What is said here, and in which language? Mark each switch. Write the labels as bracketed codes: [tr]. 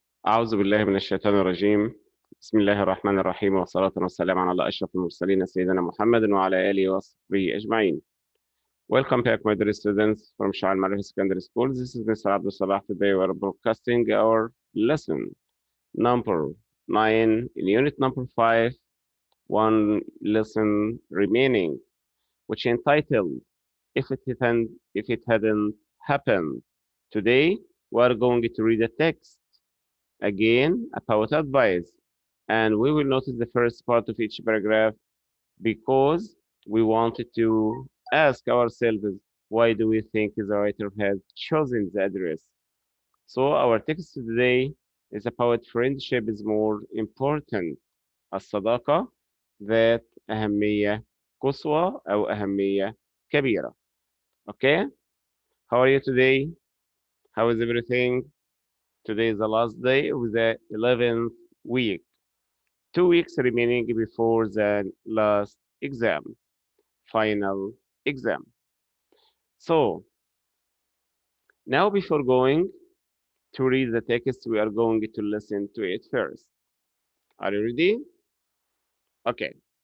[ar] أعوذ بالله من الشيطان الرجيم. بسم الله الرحمن الرحيم، والصلاة والسلام على أشرف المرسلين سيدنا محمد وعلى آله وصحبه أجمعين. [en] Welcome back, my dear students from Shah Al Secondary School. This is Mr. Abdul Salah. Today we are broadcasting our lesson number 9 in unit number 5, one lesson remaining, which entitled If It Hadn't Happened. Today we are going to read a text again about advice, and we will notice the first part of each paragraph because we wanted to ask ourselves, why do we think the writer has chosen the address? So our text today is about friendship is more important. [ar] الصداقة ذات أهمية قصوى أو أهمية كبيرة. [en] Okay? How are you today? How is everything? Today is the last day of the 11th week. 2 weeks remaining before the last exam, final exam. So now before going to read the text, we are going to listen to it first. Are you ready? Okay.